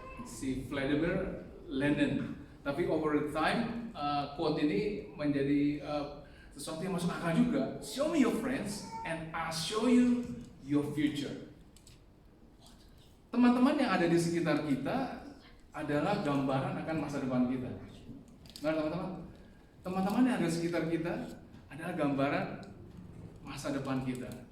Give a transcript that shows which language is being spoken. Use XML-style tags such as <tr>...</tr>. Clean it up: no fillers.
<id>Si Vladimir Lenin. Tapi</id> <en>over the time</en> <id>quote ini menjadi sesuatu yang masuk akal juga.</id> <en>Show me your friends and I'll show you your future.</en> <id>Teman-teman yang ada di sekitar kita adalah gambaran akan masa depan kita. Nah, teman-teman, teman-teman yang ada di sekitar kita adalah gambaran masa depan kita.</id>